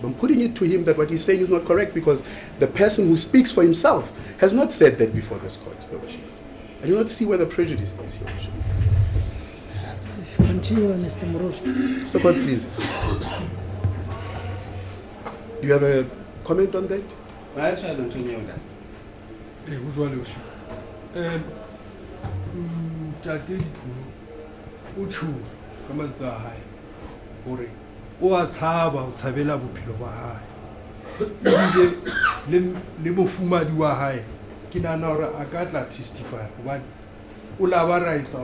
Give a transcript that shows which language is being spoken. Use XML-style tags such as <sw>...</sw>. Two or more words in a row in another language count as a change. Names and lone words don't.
<en>I'm putting it to him that what he's saying is not correct, because the person who speaks for himself has not said that before this court, Your Worship. I do not see where the prejudice is, Your Worship. Continue, Mr. Moro. Mr. Court, please. Do you have a comment on that?</en> <st>Ka mantswe a hae hore o a tshaba ho tshabela bophelo ba hae ebile le mofumadi wa hae ke nahana hore a ka tla testify hobane o la ba ra etsa</st>